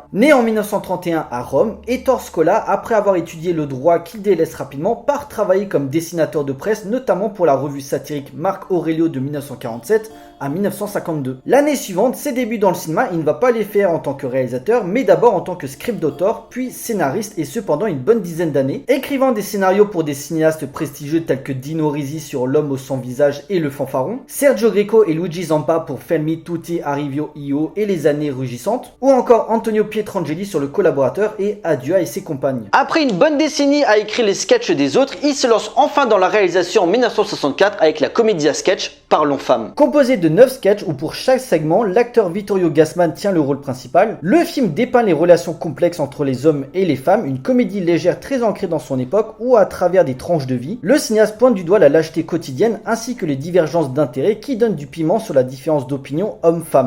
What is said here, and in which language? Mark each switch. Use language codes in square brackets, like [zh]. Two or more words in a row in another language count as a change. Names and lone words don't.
[fr] Né en 1931 à Rome, Ettore Scola, après avoir étudié le droit qu'il délaisse rapidement, part travailler comme dessinateur de presse, notamment pour la revue satirique Marc Aurelio de 1947 à 1952. L'année suivante, ses débuts dans le cinéma, il ne va pas les faire en tant que réalisateur, mais d'abord en tant que script d'auteur, puis scénariste, et ce pendant une bonne dizaine d'années, écrivant des scénarios pour des cinéastes prestigieux tels que Dino Risi sur L'homme au sans visage et Le fanfaron, Sergio Greco et Luigi Zampa pour Fermi tutti arrivo io et Les années rugissantes, ou encore Antonio Pietrangeli sur Le collaborateur et Adieu et ses compagnes. Après une bonne décennie à écrire les sketchs des autres, il se lance enfin dans la réalisation en 1964 avec la comédie à sketch Parlons Femmes. Composé de 9 sketchs où pour chaque segment, l'acteur Vittorio Gassman tient le rôle principal, le film dépeint les relations complexes entre les hommes et les femmes, une comédie légère très ancrée dans son époque où à travers des tranches de vie, le cinéaste pointe du doigt la lâcheté quotidienne ainsi que les divergences d'intérêts qui donnent du piment sur la différence d'opinion homme-femme.